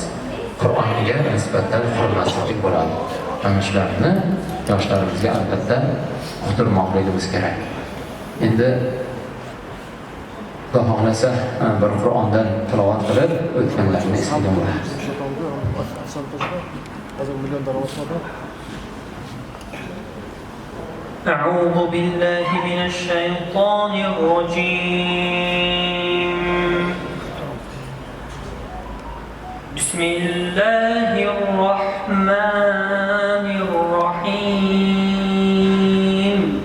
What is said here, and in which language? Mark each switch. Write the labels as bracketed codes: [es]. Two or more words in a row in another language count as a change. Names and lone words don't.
[uz] Qur'onga nisbatan hurmatsizlik bo'ladi. Mana shularni yoshlarimizga albatta uqtirmoqligimiz kerak. Endi Xudo xohlasa bir Qur'ondan tilovat qilib o'tganlarni eslaydigan bo'lamiz. [ar] أعوذ بالله من الشيطان الرجيم. بسم الله الرحمن الرحيم.